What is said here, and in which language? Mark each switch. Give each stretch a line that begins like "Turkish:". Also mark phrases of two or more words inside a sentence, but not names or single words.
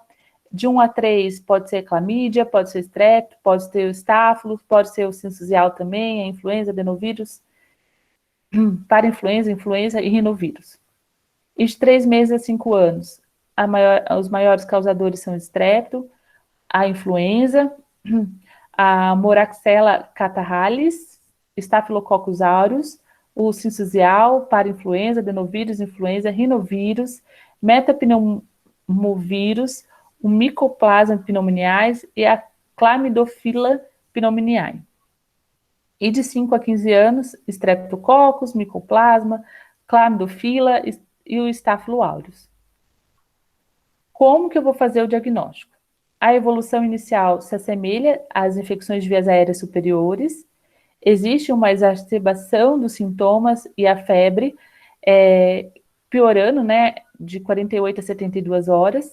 Portuguese: De 1 a 3 pode ser clamídia, pode ser strep, pode ser o estáfilo, pode ser o sincicial também, a influenza, adenovírus, parainfluenza, influenza e rinovírus. E de 3 meses a 5 anos, os maiores causadores são o estrepto, a influenza, a Moraxella catarrhalis, Staphylococcus aureus, o sincicial, parainfluenza, adenovírus, influenza, rinovírus, metapneumovírus, o Mycoplasma pneumoniae e a Chlamydophila pneumoniae. E de 5 a 15 anos, Streptococcus, Mycoplasma, Chlamydophila e o Staphylo aureus. Como que eu vou fazer o diagnóstico? A evolução inicial se assemelha às infecções de vias aéreas superiores, existe uma exacerbação dos sintomas e a febre, piorando, né, de 48 a 72 horas.